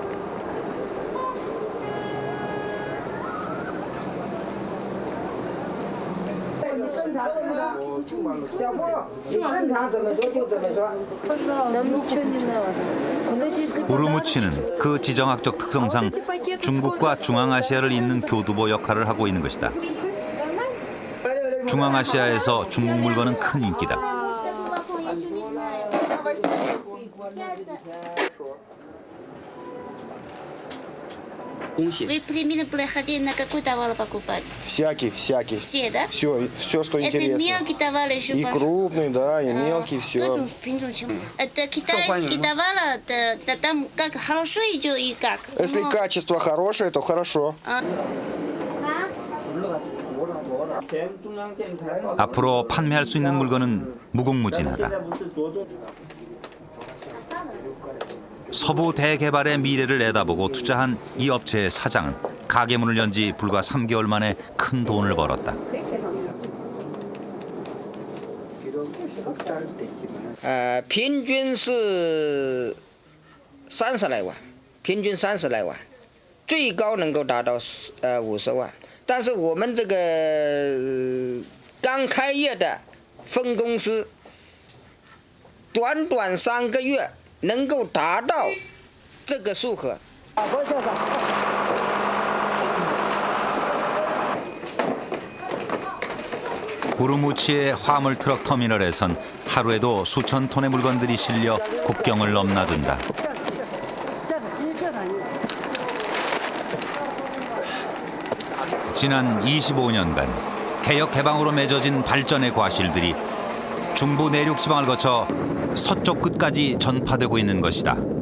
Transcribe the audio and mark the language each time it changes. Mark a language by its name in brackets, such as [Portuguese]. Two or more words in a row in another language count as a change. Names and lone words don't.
[Korean] 우르무치는 그 지정학적 특성상 중국과 중앙아시아를 잇는 교두보 역할을 하고 있는 것이다. 중앙아시아에서 중국 물건은 큰 인기다. [Russian] Вы племена проходили, на какой товар покупать? Всякий. Все, да? Все, что Это интересно. мелкий товар еще? И крупный, да, и мелкий, все. Это китайский товар, там как хорошо идет и как? Если качество хорошее, то хорошо. [Korean] 앞으로 판매할 수 있는 물건은 무궁무진하다. 서부 대개발의 미래를 내다보고 투자한 이 업체의 사장은 가게 문을 연 지 불과 3개월 만에 큰 돈을 벌었다. [Chinese] 平均是30来万，平均30来万，最高能够达到50万。但是我们这个刚开业的分公司，短短3个月能够达到这个数额。 [Korean] 우르무치의 화물 트럭 터미널에선 하루에도 수천 톤의 물건들이 실려 국경을 넘나든다. 지난 25년간 개혁 개방으로 맺어진 발전의 과실들이 중부 내륙 지방을 거쳐 서쪽 끝까지 전파되고 있는 것이다.